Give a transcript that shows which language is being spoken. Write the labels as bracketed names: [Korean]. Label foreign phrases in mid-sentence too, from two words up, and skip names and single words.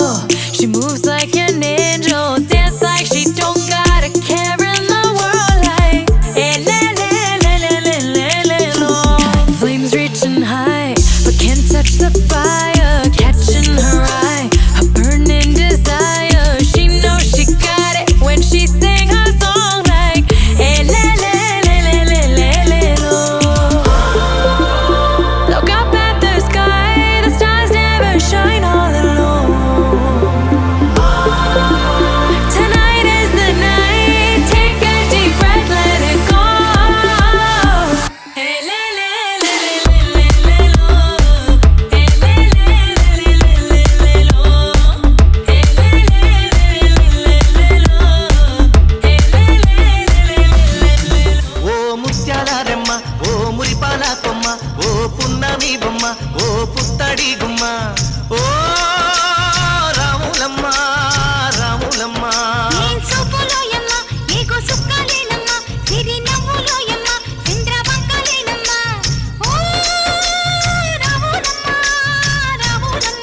[English] She moves like an angel, dance like she don't got a care in the world. Like, eh, le, le, le, le, le, le, le, lo. Flames reaching high, but can't touch the fire, catching her eye, a burning desire. She knows she got it when she sing her song. Like, eh, le, le, le, le, le, le, le, lo. Look up at the sky, the stars never shine all alone. Tonight is the night, take a deep breath, let it go. Hey, le, le, le, le, le, le, le, lo. Hey, le, le, le, le, le, le, le, lo. Hey, le, le, le, le, le, le, lo. Hey, le, le, le, le, le, le, lo. [Telugu] ఓ ముత్యాల రెమ్మ ఓ మురిపాల కొమ్మ ఓ పున్నమి బొమ్మ ఓ పుత్తడి గుమ్మ ఓ రాములమ్మ రాములమ్మ ఏం సూపులోయమ్మ ఏగో సుక్కలేనమ్మ సిరి నవ్వులోయమ్మ చంద్రవంకలేనమ్మ ఓ రాములమ్మ రాములమ్మ